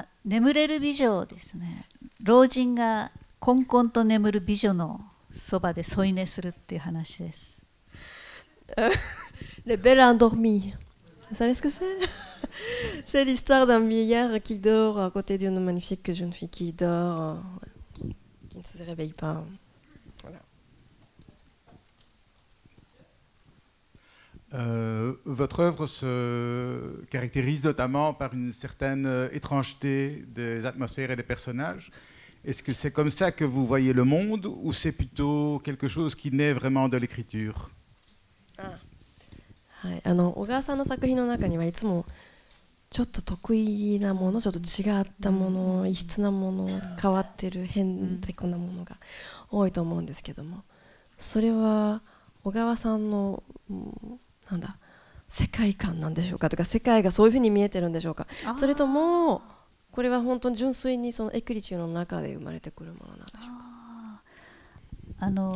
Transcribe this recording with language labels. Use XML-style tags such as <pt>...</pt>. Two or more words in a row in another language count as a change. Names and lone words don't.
<ja>眠れる美女ですね。老人がこんこんと眠る美女のそばで添い寝するっていう話です。</ja> <fr>Les belles endormies. Vous savez ce que c'est? C'est l'histoire d'un vieillard qui dort à côté d'une magnifique jeune fille qui dort, qui ne se réveille pas. Voilà. Votre œuvre se caractérise notamment par une certaine étrangeté des atmosphères et des personnages. Est-ce que c'est comme ça que vous voyez le monde, ou c'est plutôt quelque chose qui naît vraiment de l'écriture?</fr> <ja>はい、小川さんの作品の中にはいつもちょっと得意なもの、ちょっと違ったもの、異質なもの、変わってる変でこんなものが多いと思うんですけども、それは小川さんのなんだ世界観なんでしょうかとか、世界がそういうふうに見えてるんでしょうか、それともこれは本当に純粋にそのエクリチューの中で生まれてくるものなんでしょうか。</ja>